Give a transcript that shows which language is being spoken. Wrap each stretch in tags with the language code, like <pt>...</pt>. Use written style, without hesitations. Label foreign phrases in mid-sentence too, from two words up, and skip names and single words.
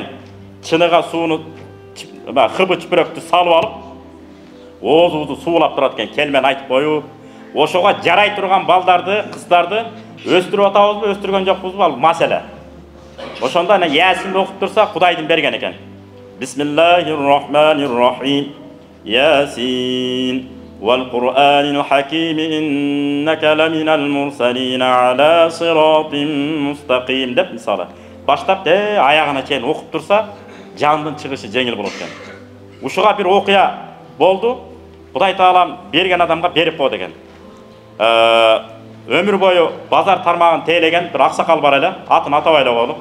<ky>Чыныга сууну, хыбы чүпүрөктү салып алып, оозубузду суулап турат экен, келмен айтып коюп, ошого жарай турган балдарды, кыздарды өстүрүп атабызбы, өстүргөн жокпузбу, ал маселе. Ошондо ана Ясинди окуп турса, Кудайдын берген экен.</ky> <ar>بسم الله الرحمن الرحيم. يس والقرآن الحكيم إنك لمن المرسلين على صراط مستقيم</ar> <ky>деп мисалы. Баштап аягына чейин окуп турса, жандын чыгышы жеңил болот экен. Ушуга бир окуя болду. Кудай Таалам берген адамга берип койду экен. Өмүр бою базар тармагын тейлеген бир аксакал бар эле, атын атабай эле коелук.</ky>